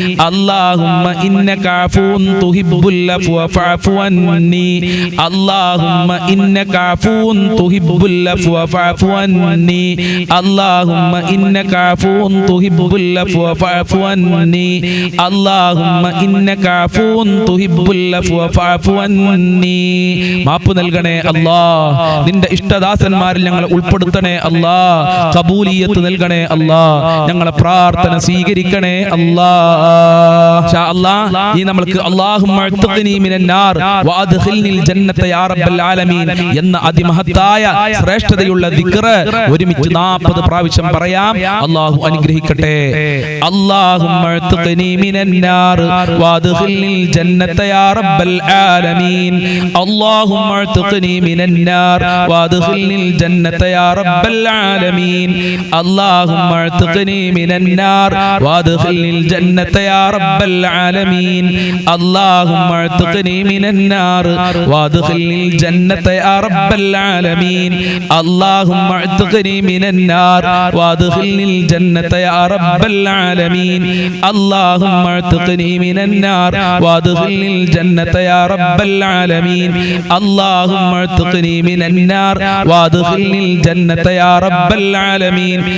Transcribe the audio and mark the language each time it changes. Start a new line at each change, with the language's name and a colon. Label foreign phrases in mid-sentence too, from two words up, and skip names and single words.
Arabic: اللهم إنك عفو تحب العفو فاعف عني اللهم إنك عفو تحب العفو فاعف عني اللهم إنك عفو تحب العفو فاعف عني اللهم إنك عفو تحب العفو فاعف عني
Malayalam: മാപ്പ് നൽകണേ അല്ലാഹ് നിന്റെ ഇഷ്ടദാസന്മാരിൽ ഞങ്ങളെ ഉൾപ്പെടുത്തണേ അല്ലാഹ് ഖബൂലിയത്ത് നൽകണേ അല്ലാഹ് ഞങ്ങളെ പ്രാർത്ഥന സ്വീകരിക്കണേ
Arabic: الله إن شاء الله
Malayalam: ഈ നമുക്ക്
Arabic: اللهم أعتقني من النار وأدخلني الجنة يا رب العالمين
Malayalam: എന്ന അതിമഹത്തായ ശ്രേഷ്ഠതയുള്ള ദിക്ർ ഒരുമിച്ച് 40 പ്രാവശ്യം പറയാം അല്ലാഹു അനുഗ്രഹിക്കട്ടെ
Arabic: اللهم أعتقني من النار وأدخلني الجنة يا رب العالمين اللهم اعتقني من النار وادخلني الجنة يا رب العالمين اللهم اعتقني من النار وادخلني الجنة يا رب العالمين اللهم اعتقني من النار وادخلني الجنة يا رب العالمين اللهم اعتقني من النار وادخلني الجنة يا رب العالمين اللهم اعتقني من النار وادخلني الجنة يا رب العالمين اللهم اعتقني من النار وادخلني الجنة يا رب العالمين